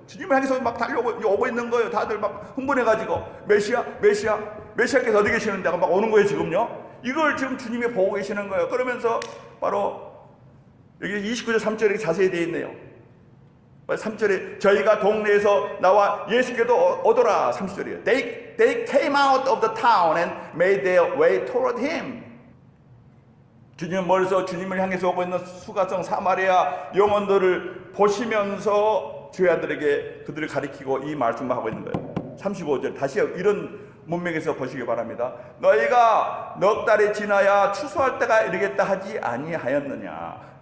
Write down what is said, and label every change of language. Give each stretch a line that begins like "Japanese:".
Korean: 주님을 향해서 막 달려오고 있는 거예요. 다들 막 흥분해가지고 메시아께서 어디 계시는데 막 오는 거예요. 지금요. 이걸 지금 주님이 보고 계시는 거예요. 그러면서 바로 여기 29절 3절에 자세히 되어 있네요. 3절에 저희가 동네에서 나와 예수께도 오더라. 30절이에요.
English: They came out of the town and made their way toward him.
Korean: 주님은 멀리서 주님을 향해서 오고 있는 수가성 사마리아 영혼들을 보시면서 제자들에게 그들을 가리키고 이 말씀을 하고 있는 거예요. 35절 다시 이런 문맥에서 보시기 바랍니다. 너희가 넉 달이 지나야 추수할 때가 이르겠다 하지 아니하였느냐.